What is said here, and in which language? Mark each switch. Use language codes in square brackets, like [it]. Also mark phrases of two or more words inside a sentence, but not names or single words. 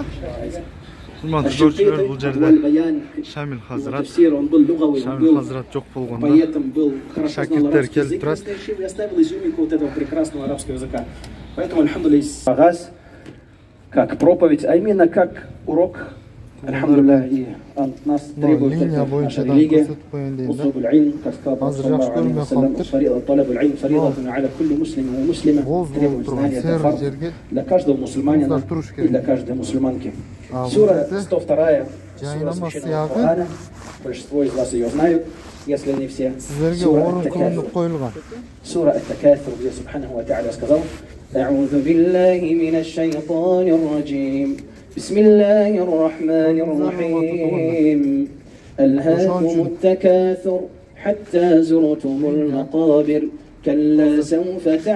[ky] Урматтуу көрүүчүлөр, бул жерде Шамил Хазрат. Шамил Хазрат жок болгондо шакирттер келип турат. [ru] Поэтому альхамдулиллах, как проповедь, а именно как урок. Альхамдулиллах, и от нас требует наша религия. [ar] Усубуль ильм, [ru] как сказал Пророк [ar] صلى الله عليه وسلم، طلب العلم فريضة على كل مسلم ومسلمة. [ru] Требует знания, это фард для каждого мусульманина и для каждой мусульманки. Сура 102, сура священного Корана. Большинство из вас ее знают, если не все. Сура Ат-Такафур, где [ar] سبحانه وتعالى [ru] сказал: [ar] أعوذ بالله من الشيطان الرجيم بسم الله الرحمن الرحيم ألهاكم التكاثر حتى زرتم المقابر كلا سوف